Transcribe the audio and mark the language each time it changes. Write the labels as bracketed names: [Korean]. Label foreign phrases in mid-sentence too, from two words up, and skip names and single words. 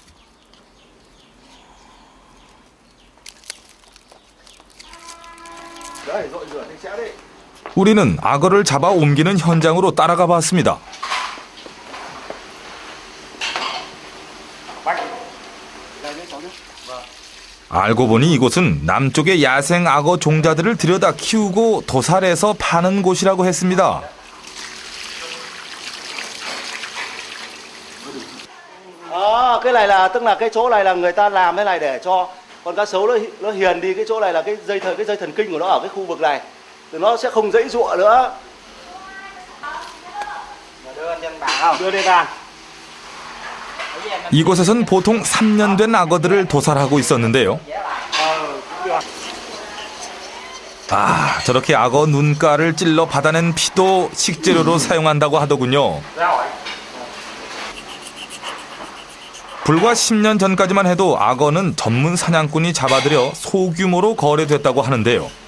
[Korean] 우리는 악어를 잡아 옮기는 현장으로 따라가 봤습니다. 알고 보니 이곳은 남쪽의 야생 악어 종자들을 들여다 키우고 도살해서 파는 곳이라고 했습니다. [Vietnamese] cái này là tức là cái chỗ này là người ta làm thế này để cho con cá sấu nó hiền đi, cái chỗ này là cái dây thần kinh của nó ở cái khu vực này thì nó sẽ không giãy giụa nữa. đưa lên bàn. [Korean] 이곳에선 보통 3년 된 악어들을 도살하고 있었는데요. 저렇게 악어 눈가를 찔러 받아낸 피도 식재료로 사용한다고 하더군요. 불과 10년 전까지만 해도 악어는 전문 사냥꾼이 잡아들여 소규모로 거래됐다고 하는데요.